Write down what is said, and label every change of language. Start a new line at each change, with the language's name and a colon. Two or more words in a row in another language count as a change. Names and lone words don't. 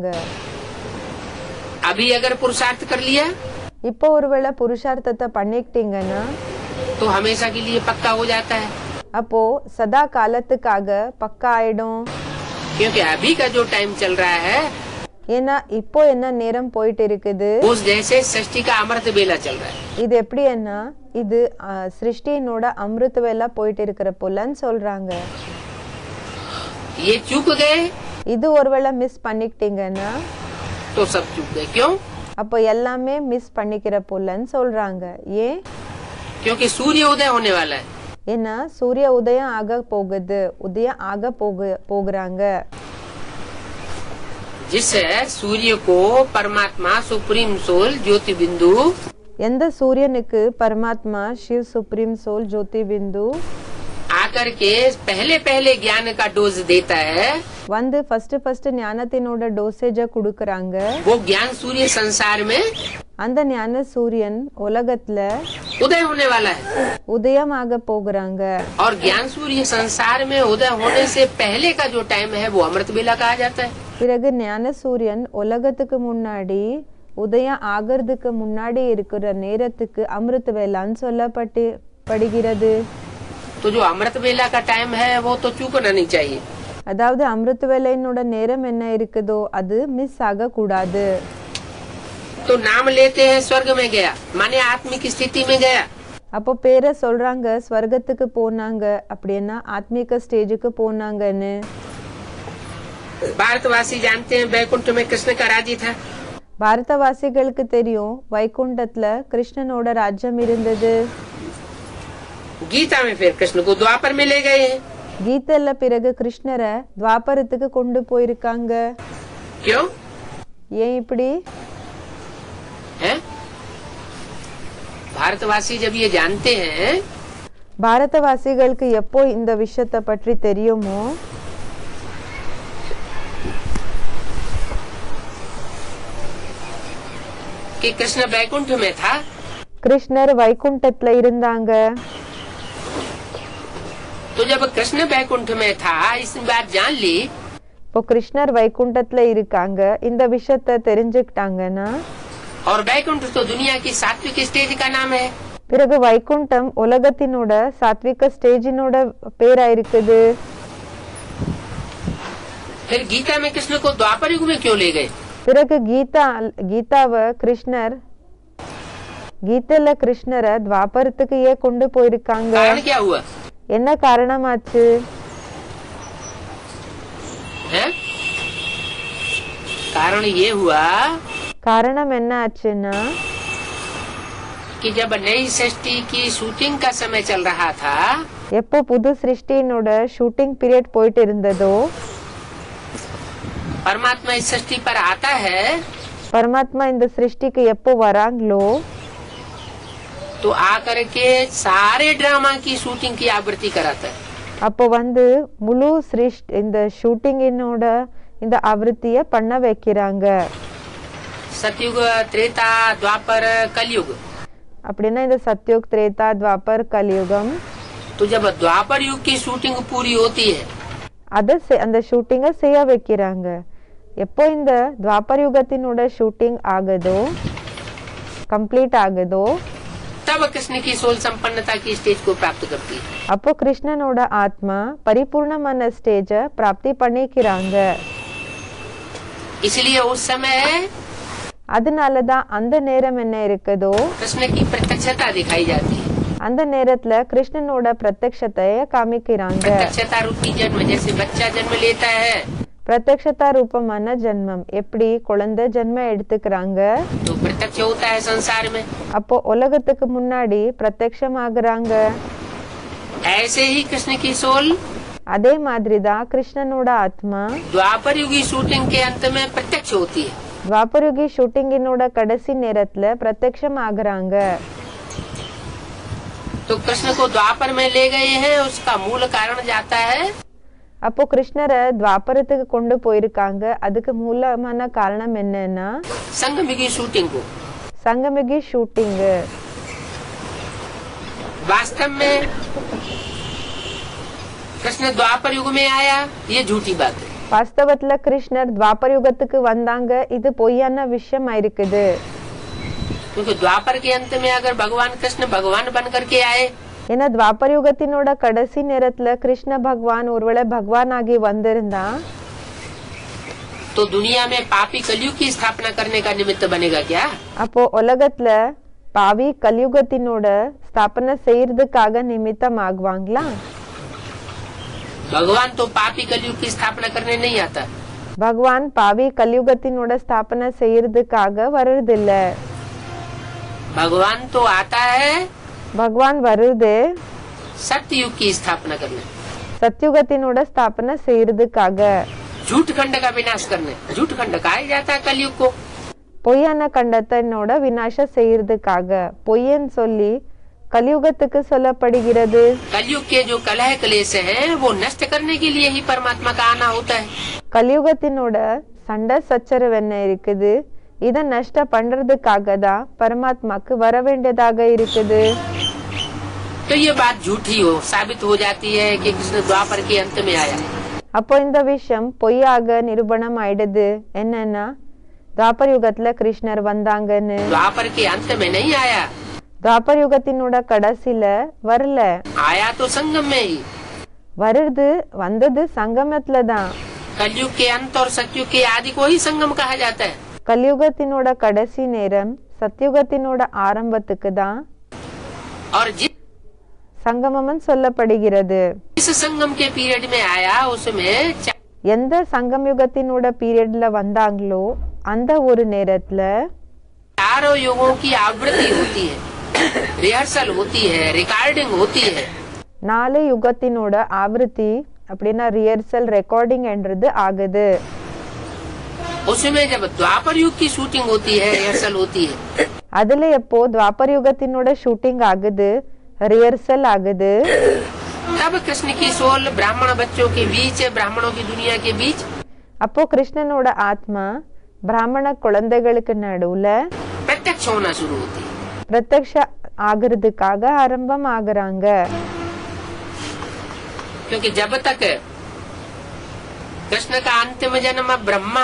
Hindi: अभी अगर पुरुषार्थ कर लिया
Tamil: இப்போ ஒருவேளை புருஷார்த்தத்தை பண்ணிக்கிட்டீங்கன்னா
Hindi: तो हमेशा के लिए पक्का हो जाता है,
Tamil: அப்போ சதா காலத்துக்காக பக்கா ஆயிடும்.
Hindi: क्योंकि अभी का जो टाइम चल रहा है
Tamil: ஏன்னா இப்போ என்ன நேரம் போயிட்டு இருக்குது,
Hindi: उस जैसे सृष्टि का अमृत बेला चल रहा है.
Tamil: இது எப்படி என்ன இது சிருஷ்டியினோட அமிர்த வேலை போயிட்டு இருக்கிற போலன்னு சொல்றாங்க.
Hindi: ये चूक गए
Tamil: இது ஒருவேளை மிஸ் பண்ணிக்கிட்டீங்கன்னா
Hindi: तो सब चूक गए. क्यों?
Tamil: அப்போ எல்லாமே மிஸ் பண்ணிக்கிற போலன்னு சொல்றாங்க. ஏன்?
Hindi: क्योंकि सूर्य उदय होने वाला है.
Tamil: ஏன்னா சூரிய உதயம் ஆக போகுறாங்க.
Hindi: जिस सूर्य को परमात्मा
English: supreme soul
Hindi: ज्योति बिंदु
Tamil: எந்த சூரியனுக்கு பரமாத்மா शिव
English: supreme soul
Hindi: ज्योति बिंदु आकर के पहले ज्ञान का डोज देता है,
Tamil: வந்து ஃபர்ஸ்ட் ஞானத்தினோட டோசேஜ குடுக்கறாங்க.
Hindi: वो ज्ञान सूर्य संसार में
Tamil: அந்த ஞான சூரியன் உலகத்துல
Hindi: उदय होने वाला है.
Tamil: உதயமாக போகுறாங்க.
Hindi: और ज्ञान सूर्य संसार में उदय होने से पहले का जो टाइम है वो अमृत बेला कहा जाता है.
Tamil: பிறகு ஞான சூரியன் உலகத்துக்கு முன்னாடி உதயம் ஆகிறதுக்கு முன்னாடி இருக்கிற நேரத்துக்கு அமிர்த வேளான்னு சொல்லப்படுகிறது.
Hindi: तो जो अमृत बेला का टाइम है वो तो चूकना नहीं चाहिए.
Tamil: அதாவது அமிர்த வேளையினோட நேரம் என்ன இருக்குதோ அது மிஸ் ஆக கூடாது.
Hindi: तो नाम लेते हैं स्वर्ग में गया, माने आत्मिक स्थिति में गया.
Tamil: அப்போ பேரை சொல்றாங்க ஸ்வர்க்கத்துக்கு போனாங்க அப்படின்னா ஆத்மீக ஸ்டேஜுக்கு போனாங்கன்னு.
Hindi: भारतवासी जानते हैं बैकुंठ में कृष्ण का राज्य था.
Tamil: பாரதவாசிகளுக்கு தெரியும் வைகுண்டத்துல கிருஷ்ணனோட ராஜ்யம் இருந்தது.
Hindi: गीता में फिर कृष्ण को द्वापर में ले गए हैं.
Tamil: கீதையில பிறகு கிருஷ்ணரை துவாபரத்துக்கு கொண்டு போயிருக்காங்க.
Hindi: क्यों
Tamil: ஏன் இப்படி?
Hindi: है? भारतवासी जब ये जानते हैं
Tamil: பாரதவாசிகளுக்கு எப்போ இந்த விஷயத்தை பற்றி தெரியுமோ
Hindi: कि कृष्ण बैकुंठ में था,
Tamil: கிருஷ்ணர் வைகுண்டத்துல இருந்தாங்க.
Hindi: तो जब कृष्ण बैकुंठ में था इस बात जान ली,
Tamil: இப்போ கிருஷ்ணர் வைகுண்டத்துல இருக்காங்க இந்த விஷயத்தை தெரிஞ்சுக்கிட்டாங்கன்னா
Hindi: और बैकुंठ तो दुनिया की सात्विक स्टेज का नाम है.
Tamil: பிறகு வைகுண்டம் உலகத்தினோட சாத்விக ஸ்டேஜினோட பேரா இருக்குது.
Hindi: फिर गीता में कृष्ण को द्वापर युग में क्यों ले गए?
Tamil: பிறகு கீதாவை கீதையில கிருஷ்ணரை துவாபரத்துக்கு ஏன் கொண்டு போயிருக்காங்க?
Hindi: कारण क्या हुआ
Tamil: என்ன காரணமாச்சு?
Hindi: है? कारण ये हुआ
Tamil: காரணம் என்ன ஆச்சுன்னா
Hindi: कि जब नई सृष्टि की शूटिंग का समय चल रहा था,
Tamil: எப்போ புது சிருஷ்டியினோட
English: shooting period
Tamil: போயிட்டு இருந்ததோ
Hindi: परमात्मा इस सृष्टि पर आता है
Tamil: பரமாத்மா இந்த சிருஷ்டிக்கு எப்போ வராங்களோ
Hindi: तो आकर के सारे ड्रामा की शूटिंग की आवृत्ति कराता है.
Tamil: அப்போ வந்து முழு இந்த ஷூட்டிங்கினோட இந்த ஆவೃத்திய பண்ண வைக்கிறாங்க.
Hindi: सतयुग त्रेता द्वापर कलयुग.
Tamil: அப்படின்னா இந்த சத்யுக் திரேதா துவாபர் கலியுகம்.
Hindi: तो जब द्वापर युग की शूटिंग पूरी होती है
Tamil: அந்த ஷூட்டிங்க செய்ய வைக்கிறாங்க. எப்போ இந்த துவாபர் யுகத்தினோட ஷூட்டிங் ஆகுதோ கம்ப்ளீட் ஆகுதோ
Hindi: तब कृष्ण की सोल संपन्नता की स्टेज को प्राप्त करती है.
Tamil: அப்போ கிருஷ்ணனோட ஆத்மா பரிபூர்ணமான ஸ்டேஜ பிராப்தி பண்ணிக்கிறாங்க.
Hindi: इसलिए उस समय
Tamil: அதனாலதான் அந்த நேரம் என்ன இருக்குதோ
Hindi: कृष्ण की प्रत्यक्षता दिखाई जाती है.
Tamil: அந்த நேரத்துல கிருஷ்ணனோட பிரத்யக்ஷத்தை காமிக்கிறாங்க.
Hindi: प्रत्यक्षता रूपी जन्म, जैसे बच्चा जन्म लेता है
Tamil: பிரத்யக்ஷதா ரூபமான ஜென்மம் எப்படி குழந்தை ஜென்மம் எடுத்துக்கிறாங்க
Hindi: तो प्रत्यक्ष होता है संसार में.
Tamil: அப்போ உலகத்துக்கு முன்னாடி பிரத்யக்ஷம் ஆகுறாங்க.
Hindi: ऐसे ही कृष्ण की सोल
Tamil: அதே மாதிரிதான் கிருஷ்ணனோட ஆத்மா
Hindi: द्वापर युगी शूटिंग के अंत में प्रत्यक्ष होती है.
Tamil: துவாபரயுகி ஷூட்டிங்கினோட கடைசி நேரத்துல பிரத்யக்ஷம் ஆகுறாங்க.
Hindi: तो कृष्ण को द्वापर में ले गए हैं, उसका मूल कारण जाता है
Tamil: அப்போ கிருஷ்ணரை துவாபரத்துக்கு கொண்டு போயிருக்காங்க. அதுக்கு மூலமான காரணம் என்னன்னா
Hindi: संगमिगी शूटिंग को.
Tamil: சங்கமிகி ஷூட்டிங்.
Hindi: वास्तव में कृष्ण द्वापर युग में आया, ये झूठी बात है।
Tamil: வாஸ்தவத்துல கிருஷ்ணர் துவாபர யுகத்துக்கு வந்தாங்க, இது பொய்யான விஷயமா இருக்குது.
Hindi: क्योंकि द्वापर के अंत में अगर भगवान कृष्ण भगवान बन करके आए,
Tamil: ஏன்னா துவாபர யுகத்தினோட கடைசி நேரத்துல கிருஷ்ண பகவான் ஒருவேளை பகவான் ஆகி வந்திருந்தா
Hindi: तो दुनिया में पापी कलयुग की स्थापना करने का निमित्त बनेगा क्या?
Tamil: அப்போ உலகத்துல பாவி கலியுகத்தினோட ஸ்தாபனை செய்யறதுக்காக நிமித்தம் ஆகுவாங்களா?
Hindi: भगवान तो पापी कलयुग की स्थापना करने नहीं आता।
Tamil: பகவான் பாவி கலியுகத்தினோட ஸ்தாபனை செய்யறதுக்காக வர்றதில்ல.
Hindi: भगवान तो आता है
Tamil: பகவான் வருது
Hindi: सत्य युग की स्थापना करने,
Tamil: சத்யுகத்தினோட ஸ்தாபனை செய்யறதுக்காக,
Hindi: झूठ खंड का विनाश करने। झूठ खंड कहा जाता है कलयुग को।
Tamil: பொய்யான கண்டத்தினோட விநாசம் செய்யறதுக்காக, பொய்யன்னு சொல்லி கலியுகத்துக்கு சொல்லப்படுகிறது.
Hindi: कलयुग के जो कलह क्लेश हैं वो नष्ट करने के लिए ही परमात्मा का आना होता है।
Tamil: கலியுகத்தினோட சண்டை சச்சரவு என்ன இருக்குது, இத நஷ்ட பண்றதுக்காக தான் பரமாத்மாக்கு வர வேண்டியதாக இருக்குது.
Hindi: तो ये बात झूठी हो साबित हो जाती है कि कृष्ण द्वापर के अंत में आया।
Tamil: அப்போ இந்த விஷயம் பொய்யாக நிரூபணம் ஆயிடுது. என்னன்னா துவாபர யுகத்துல கிருஷ்ணர் வந்தாங்கன்னு.
Hindi: द्वापर के अंत में नहीं आया,
Tamil: துவாபர யுகத்தினோட கடைசில வரல,
Hindi: आया तो संगम में ही।
Tamil: வந்தது சங்கமத்துல தான்.
Hindi: कलयुग के अंत और सतयुग के आदि को ही संगम कहा जाता है।
Tamil: கலியுகத்தினோட கடைசி நேரம் சத்யுகத்தினோட ஆரம்பத்துக்கு தான்
Hindi: और जिस
Tamil: சங்கமம் சொல்லப்படுகிறது.
Hindi: संगम के पीरियड में आया उसमें
Tamil: எந்த சங்கம் யுகத்தினோட பீரியட்ல வந்தாங்களோ அந்த ஒரு நேரத்துல
Hindi: चारों युगों की आवृत्ति होती है, रिहर्सल होती है, रिकॉर्डिंग होती है।
Tamil: 4 யுகத்தினோட ஆவೃತ್ತಿ அப்படின்னா
English: rehearsal recording
Tamil: என்றது ஆகுது.
Hindi: उसमें जब द्वापर युग की शूटिंग होती है, रिहर्सल होती है,
Tamil: அதுல எப்போ துவாபர யுகத்தினோட ஷூட்டிங் ஆகுது, ரிஹர்சல் ஆகுது,
Hindi: तब कृष्ण की सोल ब्राह्मण बच्चों के बीच, ब्राह्मणों की दुनिया के बीच
Tamil: அப்போ கிருஷ்ணனோட ஆத்மா பிராமண குழந்தைகளுக்கு நடுவுல
Hindi: प्रत्यक्ष होना शुरू होती है।
Tamil: பிரத்யக்ஷ ஆகிறதுக்காக ஆரம்பம் ஆகுறாங்க.
Hindi: क्योंकि जब तक कृष्ण का अंतिम जन्म ब्रह्मा,